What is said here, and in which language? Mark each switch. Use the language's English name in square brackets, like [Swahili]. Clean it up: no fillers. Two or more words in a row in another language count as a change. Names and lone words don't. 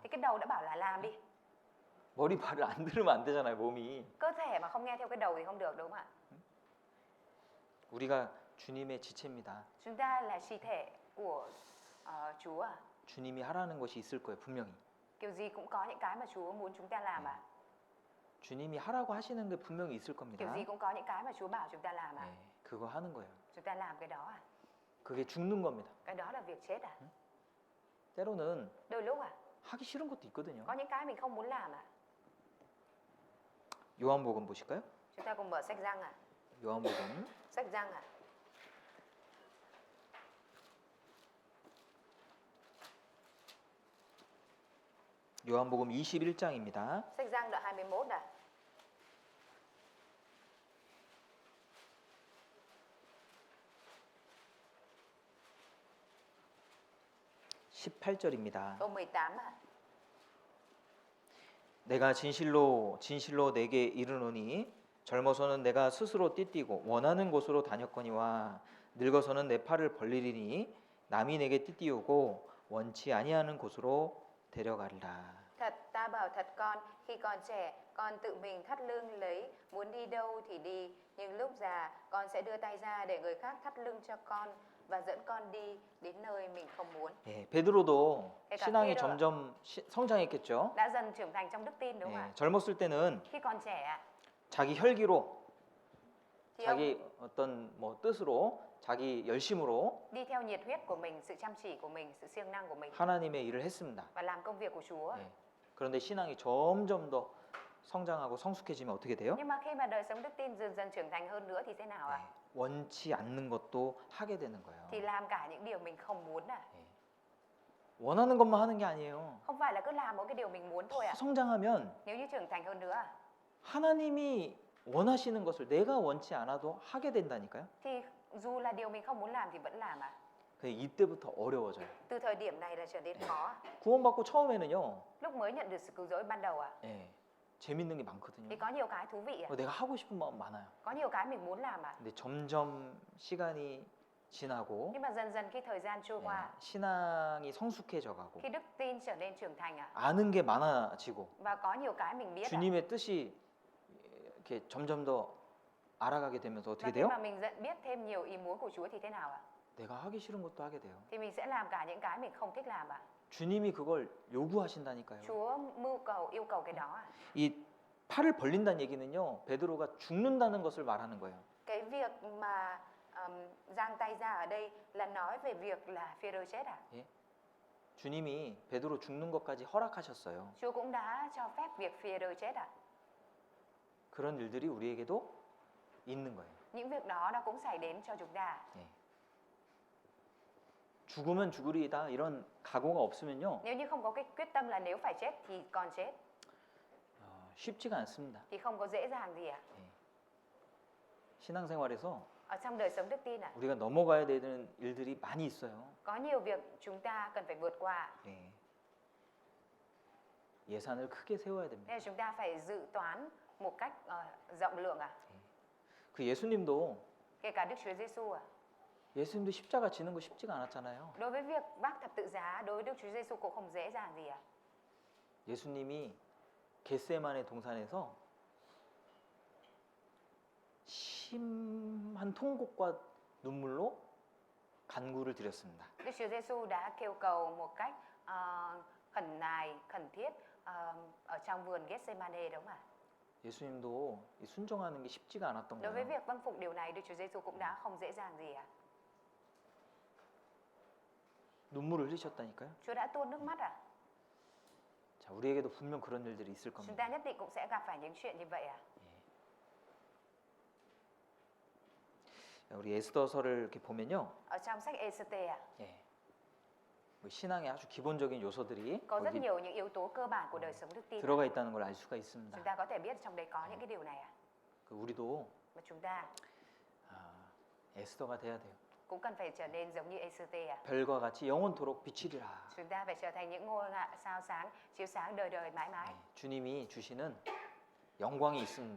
[Vietnamese] thì cái đầu đã bảo là làm đi. [Korean] 머리 말을 안 들으면 안 되잖아요, 몸이. [Vietnamese] Cơ thể mà không nghe theo cái đầu thì không được, đúng không ạ? [Korean] 우리가 주님의 지체입니다. [Vietnamese] Chúng ta là chi thể của Chúa à? [Korean] 주님이 하라는 것이 있을 거예요, 분명히. [Vietnamese] Kiểu gì cũng có những cái mà Chúa muốn chúng ta làm à? [Korean] 주님이 하라고 하시는 게 분명히 있을 겁니다. [Vietnamese] Kiểu gì cũng có những cái mà Chúa bảo chúng ta làm à? [Korean] 네, 그거 하는 거예요. [Vietnamese] Chúng ta làm cái đó à? [Korean] 그게 죽는 겁니다. [Vietnamese] Cái đó là việc chết à? [Korean] 때로는 [Vietnamese] Đôi lúc à, [Korean] 하기 싫은 것도 있거든요. [Vietnamese] có những cái mình không muốn làm à? [Korean] 요한복음 보실까요? [Vietnamese] Chúng ta cùng mở sách Giăng à? [Korean] 요한복음 [Vietnamese] Sách Giăng à? [Korean] 요한복음 21장입니다. [Vietnamese] Sách Giăng đoạn 21 à? [Korean] 18절입니다. [Vietnamese] Câu 18 à? [Korean] 내가 진실로 진실로 내게 이르노니 젊어서는 내가 스스로 띠띠고 원하는 곳으로 다녔거니와 늙어서는 내 팔을 벌리리니 남이 내게 띠띠우고 원치 아니하는 곳으로 데려가리라. [Vietnamese] Thật, ta bảo thật con, khi còn trẻ, con tự mình thắt lưng lấy, muốn đi đâu thì đi. Nhưng lúc già, con sẽ đưa tay ra để người khác thắt lưng cho con và dẫn con đi đến nơi mình không muốn. [Korean] 예, 베드로도 그러니까 신앙이 베드로- 점점 성장했겠죠. [Vietnamese] Đã dần trưởng thành trong đức tin đúng không [Korean] 예, [Vietnamese] ạ? [Korean] 젊었을 때는 [Vietnamese] Khi còn trẻ ạ, [Korean] 자기 혈기로 [Vietnamese] thì ông [Korean] 자기 어떤 뭐 뜻으로 자기 열심으로 [Vietnamese] đi theo nhiệt huyết của mình, sự chăm chỉ của mình, sự siêng năng của mình [Korean] 하나님의 일을 했습니다. [Vietnamese] và làm công việc của Chúa. [Korean] 예. 그런데 신앙이 점점 더 성장하고 성숙해지면 어떻게 돼요? [Vietnamese] Nhưng mà khi mà đời sống đức tin dần dần trưởng thành hơn nữa thì thế nào ạ? [Korean] 예. 원치 않는 것도 하게 되는 거예요. [Vietnamese] Thì làm cả những điều mình không muốn ạ. [Korean] 예. 원하는 것만 하는 게 아니에요. [Vietnamese] Không phải là cứ làm mỗi cái điều mình muốn thôi [Korean] 더 [Vietnamese] ạ. [Korean] 성장하면 [Vietnamese] Nếu như trưởng thành hơn nữa [Korean] 하나님이 원하시는 것을 내가 원치 않아도 하게 된다니까요. [Vietnamese] thì dù là điều mình không muốn làm thì vẫn làm ạ. [Korean] 이때부터 어려워져요. [Vietnamese] Từ thời điểm này là trở nên khó. [Korean] 구원받고 처음에는요. [Vietnamese] Lúc mới nhận được sự cứu rỗi ban đầu ạ, [Korean] 예. 재밌는 게 많거든요. [Vietnamese] thì có nhiều cái thú vị ạ. [Korean] 내가 하고 싶은 마음 많아요. [Vietnamese] Có nhiều cái mình muốn làm ạ. [Korean] 근데 점점 시간이 지나고 [Vietnamese] Nhưng mà dần dần khi thời gian trôi [Korean] 예, [Vietnamese] qua, [Korean] 신앙이 성숙해져 가고 [Vietnamese] khi đức tin trở nên trưởng thành ạ, [Korean] 아는 게 많아지고 [Vietnamese] và có nhiều cái mình biết ạ. [Korean] 주님의 뜻이 이렇게 점점 더 알아가게 되면서 [Vietnamese] Và [Korean] 어떻게 [Vietnamese] khi [Korean] 돼요? [Vietnamese] mà mình biết thêm nhiều ý muốn của Chúa thì thế nào ạ? [Korean] 내가 하기 싫은 것도 하게 돼요. [Vietnamese] Thì mình sẽ làm cả những cái mình không thích làm ạ. [Korean] 주님이 그걸 요구하신다니까요. [Vietnamese] Chúa mưu cầu, yêu cầu cái đó ạ. [Korean] 이 팔을 벌린다는 얘기는요. 베드로가 죽는다는 것을 말하는 거예요. [Vietnamese] Cái việc mà giang tay ra ở đây là nói về việc là Phêrô chết ạ. [Korean] 주님이 베드로 죽는 것까지 허락하셨어요. [Vietnamese] Chúa cũng đã cho phép việc Phêrô chết ạ. [Korean] 그런 일들이 우리에게도 있는 거예요. [Vietnamese] Những việc đó nó cũng xảy đến cho chúng ta. [Korean] 죽으면 죽으리이다 이런 각오가 없으면요. [Vietnamese] Nếu như không có cái quyết tâm là nếu phải chết thì còn chết [Korean] 쉽지가 않습니다. [Vietnamese] thì không có dễ dàng gì ạ. [Korean] 신앙생활에서 [Vietnamese] Ở trong đời sống đức tin ạ, [Korean] 우리가 넘어가야 되는 일들이 많이 있어요. [Vietnamese] có nhiều việc chúng ta cần phải vượt qua. [Korean] 예산을 크게 세워야 됩니다. [Vietnamese] Nên là chúng ta phải dự toán một cách rộng lượng ạ. [Korean] 그 예수님도 [Vietnamese] Kể cả Đức Chúa Giêsu ạ. [Korean] 예수님도 십자가 지는 거 쉽지가 않았잖아요. [Vietnamese] Đối với việc vác thập tự giá, đối với Đức Chúa Giêsu cũng không dễ dàng gì ạ. [Korean] 예수님이 겟세마네 동산에서 심한 통곡과 눈물로 간구를 드렸습니다. [Vietnamese] Đức Chúa Giêsu đã kêu cầu một cách khẩn nài, khẩn thiết ở trong vườn Gethsemane đúng không ạ? [Korean] 예수님도 이 순종하는 게 쉽지가 않았던 [Vietnamese] Đối với [Korean] 거예요. [Vietnamese] việc vâng phục điều này, Đức Chúa Giêsu cũng đã không dễ dàng gì ạ. [Korean] 눈물을 흘리셨다니까요. [Vietnamese] Chúa đã tuôn nước mắt ạ. [Korean] 자, 우리에게도 분명 그런 일들이 있을 [Vietnamese] Chúng [Korean] 겁니다. [Vietnamese] ta nhất định cũng sẽ gặp phải những chuyện như vậy ạ. [Korean] 우리 에스더서를 이렇게 보면요. [Vietnamese] Ở trong sách Ê-sê-tê ạ, [Korean] 뭐 신앙의 아주 기본적인 요소들이 [Vietnamese] có rất [Korean] 거기 [Vietnamese] nhiều những yếu tố cơ bản của đời sống đức tin. [Korean] 들어가 있다는 걸 알 수가 있습니다. [Vietnamese] Chúng ta có thể biết trong đấy có những cái điều này ạ. [Korean] 우리도 [Vietnamese] Mà chúng ta [Korean] 에스더가 돼야 돼요. [Vietnamese] cũng cần phải trở nên giống như Ê-sê-tê ạ. [Korean] 별과 같이 영원토록 비치리라. [Vietnamese] Chúng ta phải trở thành những ngôi sao sáng chiếu sáng đời đời mãi mãi. [Korean] 주님이 주시는 영광이 있습니다.